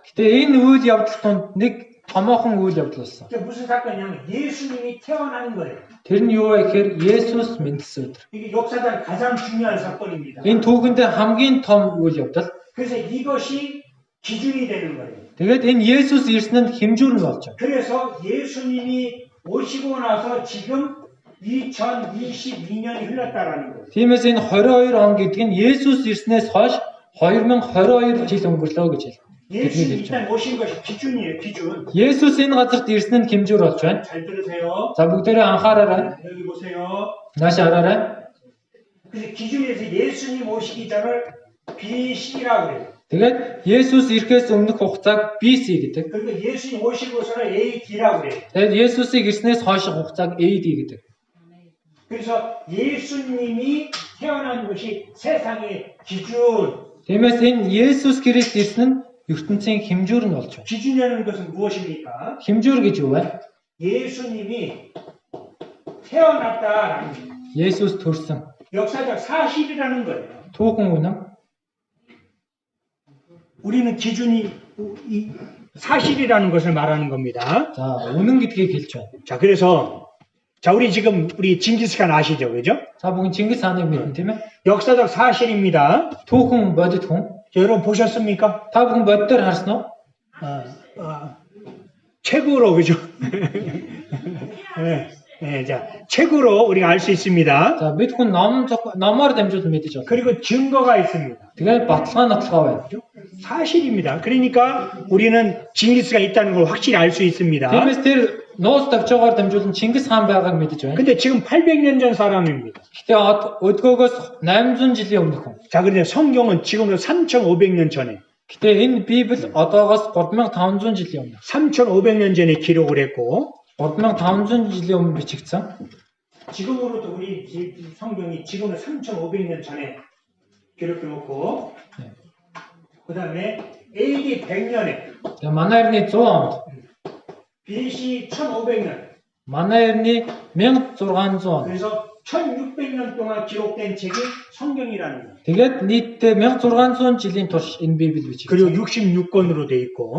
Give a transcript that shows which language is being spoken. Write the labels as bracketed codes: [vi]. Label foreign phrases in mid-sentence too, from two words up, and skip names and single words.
[mn] Гэтэ энэ үйл явдал донд нэг томоохон үйл явдал болсон. [ko] 그게 무슨 사건이냐면 예수님이 태어나는 거예요. [mn] Тэр нь юу вэ гэхээр Есүс мэндсэн өдөр. [ko] 이게 역사상 가장 중요한 사건입니다. [mn] Энэ түүхэндээ хамгийн том үйл явдал. [ko] 그래서 이것이 기준이 되는 거예요. [mn] Тэгээд энэ Есүс ирсэн нь хэмжүүр нь болж байна. [ko] 그래서 예수님이 오시고 나서 지금 2022년이 흘렀다라는 거예요. [mn] Тиймээс энэ 22 он гэдэг нь Есүс ирснээс хойш 2022 жил өнгөрлөө гэж хэлнэ. [ko] 예수님이 일단 오신 것이 기준이에요, 기준. [mn] Есүс энэ газарт ирсэн нь хэмжүүр болж байна. [ko] 잘 들으세요. [mn] За бүгдээрээ анхаараарай. [ko] 여기 보세요. [mn] Нааш хараарай. [ko] 그래서 기준에서 예수님 오시기 전을 BC라고 그래요. [mn] Тэгээд Есүс ирэхээс өмнөх хугацааг BC гэдэг. [ko] 그러니까 예수님 오시고서는 AD라고 그래요. [mn] Тэгээд Есүсийг ирснээс хойших хугацааг AD гэдэг. [ko] 그래서 예수님이 태어난 것이 세상의 기준. [mn] Тиймээс энэ Есүс Христ ирсэн нь ертөнцийн хэмжүүр нь болж байна. [ko] 기준이라는 것은 무엇입니까? [mn] Хэмжүүр гэж юу вэ? [ko] 예수님이 태어났다라는 거예요. [mn] Есүс төрсөн. [ko] 역사적 사실이라는 거예요. [mn] Түүхэн үнэн. [ko] 우리는 기준이 이 사실이라는 것을 말하는 겁니다. [mn] За үнэн гэдгийг хэлж байна. [ko] 자, 그래서 자, 우리 지금 우리 징기스칸 아시죠, 그죠? [mn] За бүгд Чингис хааныг мэднэ тийм ээ. [ko] 역사적 사실입니다. [mn] Түүхэн бодит хүн. [ko] 자, 여러분 보셨습니까? [mn] Та бүхэн боддоор харсан уу? [ko] 책으로 그죠? 자, 책으로 우리가 알 수 있습니다. [mn] За бид хүн номоор дамжуулан мэдэж байна. [ko] 그리고 증거가 있습니다. [mn] Тэгээд баталгаа нотлогоо байна. [ko] 사실입니다. 그러니까 우리는 징기스가 있다는 걸 확실히 알 수 있습니다. [mn] Тиймээс тэр нууц тавьчаагаар дамжуулан Чингис хаан байгааг мэдэж байна. [ko] 근데 지금 800년 전 사람입니다. [mn] Гэтэ өдгөөгөөс 800 жилийн өмнөх хүн. [ko] 자, 그런데 성경은 지금으로 3,500년 전에, [mn] Гэтэ энэ Библи одоогоос 3500 жилийн өмнө. [ko] 3,500년 전에 기록을 했고, [mn] 3500 жилийн өмнө бичигдсэн. [ko] 지금으로도 우리 성경이 지금은 3,500년 전에 기록해 놓고, 네. 그 다음에 AD 100년에, [mn] Тэгээ манай эртний 100 онд, [ko] BC 1500년, [mn] манай эртний 1600 онд. [ko] 그래서 1600년 동안 기록된 책이 성경이라는 거예요. [mn] Тэгээд нийтдээ 1600 жилийн турш энэ Библи бичигдсэн. [ko] 그리고 66권으로 돼 있고,